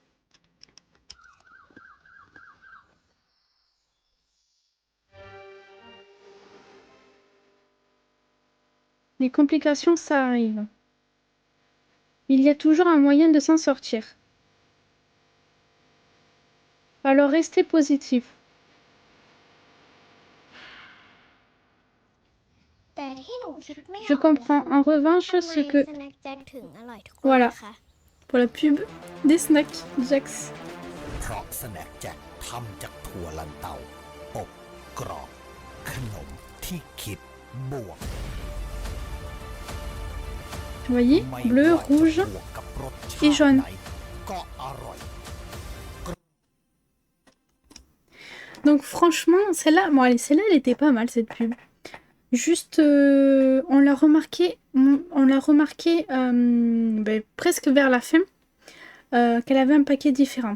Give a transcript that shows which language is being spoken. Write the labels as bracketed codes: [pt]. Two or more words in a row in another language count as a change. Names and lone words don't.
[fr] Les complications, ça arrive. Il y a toujours un moyen de s'en sortir. Alors, restez positif. [th] แต่ ที่หนูคิดไม่ออก [fr] Je comprends. En revanche, [th] ทำไม [fr] ce que... [th] สแน็คแจ็คถึงอร่อยทุกคน [fr] Voilà. [th] นะคะ [fr] Pour la pub des snacks Jax. [th] เพราะสแน็คแจ็คทำจากถั่วลันเตาอบกรอบขนมที่คิดบวก [fr] Vous voyez? [th] ไม่ [fr] Bleu, [th] ว่าจะ [fr] rouge [th] บวกกับรสชา [fr] et [th] ติ [fr] jaune. [th] ไหนก็อร่อย [fr] Donc franchement, celle-là, bon allez, celle-là, elle était pas mal cette pub. Juste, on l'a remarqué presque vers la fin, qu'elle avait un paquet différent.